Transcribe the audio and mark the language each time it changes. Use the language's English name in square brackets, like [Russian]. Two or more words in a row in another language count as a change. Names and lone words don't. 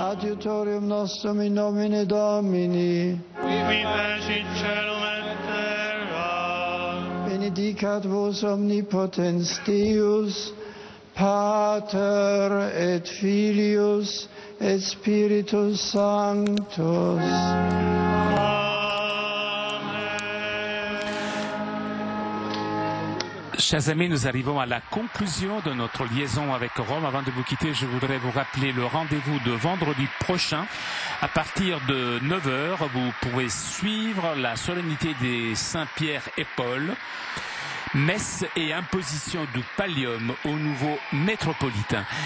[Latin] adiutorium nostrum in nomine Domini, qui fecit celum et terra, benedicat vos omnipotens Deus, Pater et Filius et Spiritus Sanctus. [French] Chers amis, nous arrivons à la conclusion de notre liaison avec Rome. Avant de vous quitter, je voudrais vous rappeler le rendez-vous de vendredi prochain. À partir de 9h, vous pourrez suivre la solennité des Saint-Pierre et Paul, messe et imposition du pallium au nouveau métropolitain.